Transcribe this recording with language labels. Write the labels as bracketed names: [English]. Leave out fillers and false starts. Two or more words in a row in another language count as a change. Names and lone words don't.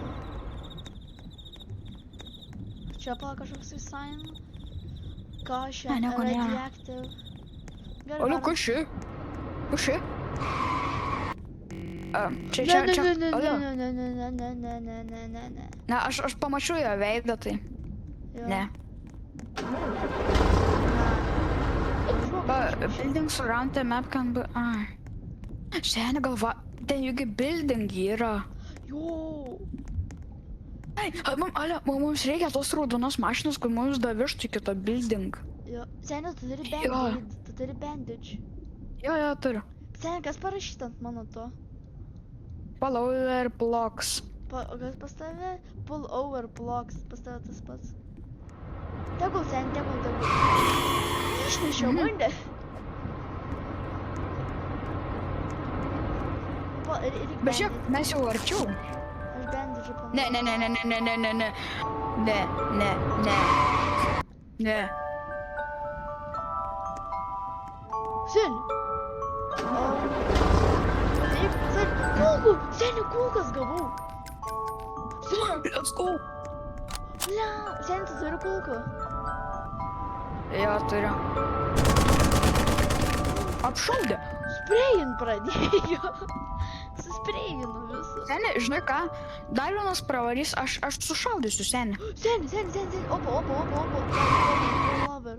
[Lithuanian] Čia palauk kažkoks sign. Caution, nieko nėra. radioactive. Ale, kas čia? Čia. Ne. Na, aš pamačiau jo veidą, tai. Jo. Ne. [English] Buildings around the map can be... [Lithuanian] Seni galva, ten juk building yra. Jo. Mums reikia tos raudonos mašinos, kur mums davištų į kitą building. Jo. Seni, tu turi bandage. Jo, turiu. Seni, kas parašyta ant mano to? [English] Follower blocks. [Lithuanian] O kas pas tave? [English] Pull over blocks. [Lithuanian] Pas tave tas pats. Tegul sen, tegul. Išnešiau bundę. Bet žiūrėk, mes jau arčiau. Aš bandidžą panaudojau. Ne. Sen. Taip, sen. Kulkų. Seni kulkas gavau. Sen. [English] Let's go. [Lithuanian] Bля. Sen, tu turi kulkų. Jo, turiu. Apšaudė. Sprejin pradėjo. Susprejinu visą. Seni, žinai ką, dar vienas pravarys, aš sušaudysiu, seni. Sen. Opa. Lover.